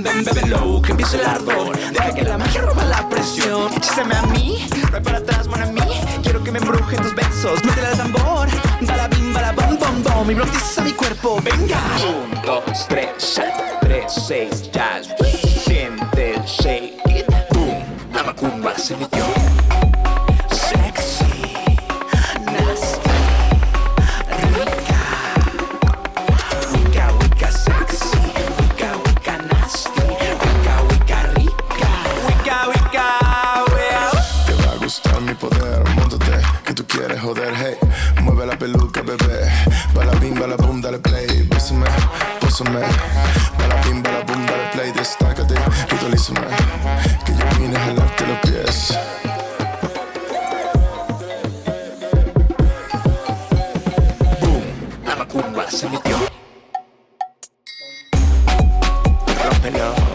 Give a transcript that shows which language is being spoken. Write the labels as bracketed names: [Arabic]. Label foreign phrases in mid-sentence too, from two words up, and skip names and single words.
[Spanish] Ven, bébelo, que empiece el ardor. Deja que la magia rompa la presión. Échame a mí, no hay para atrás, [French] mon ami. [Spanish] Quiero que me embrujen tus besos. Métele al tambor. Balabim, balabom, bom, bom. Hipnotiza mi cuerpo, venga. 1, 2, 3, salta, 3, 6, jazz. Siente, [English] shake it, boom. [Spanish] La macumba se metió. [English] Sexy, nasty, [Spanish] rica. Mi poder, móntate, que tú quieres joder, hey. Mueve la peluca, bebé. Balabim, balabum, dale play. Bésame, pósame. Balabim, balabum, dale play. Destácate, visualízame. Que yo vine a jalarte los pies. Boom, la macumba se metió. Rómpelo.